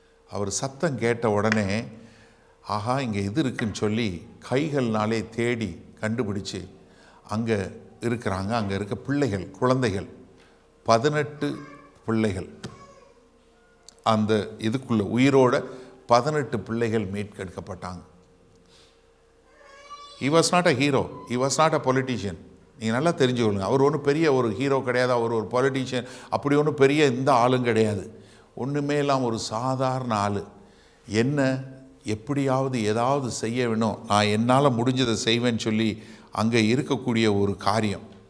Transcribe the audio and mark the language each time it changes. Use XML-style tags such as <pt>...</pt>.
<ta>அவர் சத்தம் கேட்ட உடனே ஆஹா இங்கே இது இருக்குன்னு சொல்லி கைகள்னாலே தேடி கண்டுபிடிச்சி அங்கே இருக்கிறாங்க. அங்கே இருக்க பிள்ளைகள், குழந்தைகள் 18 பிள்ளைகள், அந்த இதுக்குள்ள உயிரோட 18 பிள்ளைகள் மீட்கெடுக்கப்பட்டாங்க.</ta> <en>he was not a hero, he was not a politician.</en> <ta>நீங்கள் நல்லா தெரிஞ்சுக்கொள்ளுங்க, அவர் ஒன்றும் பெரிய ஒரு ஹீரோ கிடையாது, அவர் ஒரு பொலிட்டீஷியன் அப்படி ஒன்றும் பெரிய இந்த ஆளும் கிடையாது. ஒன்றுமே இல்லாமல் ஒரு சாதாரண ஆள். என்ன எப்படியாவது ஏதாவது செய்ய வேணும், நான் என்னால் முடிஞ்சதை செய்வேன்னு சொல்லி அங்கே இருக்கக்கூடிய ஒரு காரியம்.</ta>